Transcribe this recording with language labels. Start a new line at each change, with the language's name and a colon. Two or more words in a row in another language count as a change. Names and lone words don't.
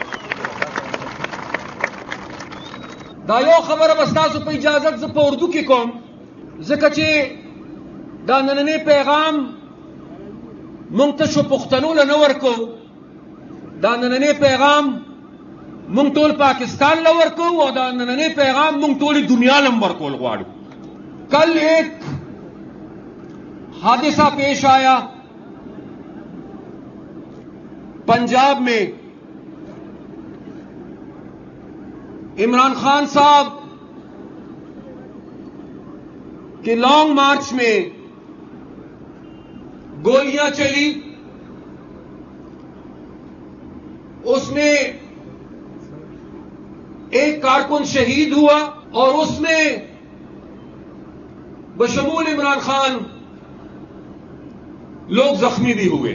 Pashto: دا یو خبره به ستاسو په اجازت زه په اردو کې کوم ځکه چې دا نننی پیغام مونږ ته شو پښتنو له نه ورکو، دا نننی پیغام مونږ ټول پاکستان له ورکو او دا نننی پیغام مونږ ټولې دنیا له ورکول غواړو.
Urdu: کل ایک حادثہ پیش آیا پنجاب میں، عمران خان صاحب کے لانگ مارچ میں گولیاں چلی، اس میں ایک کارکن شہید ہوا اور اس میں بشمول عمران خان لوگ زخمی بھی ہوئے.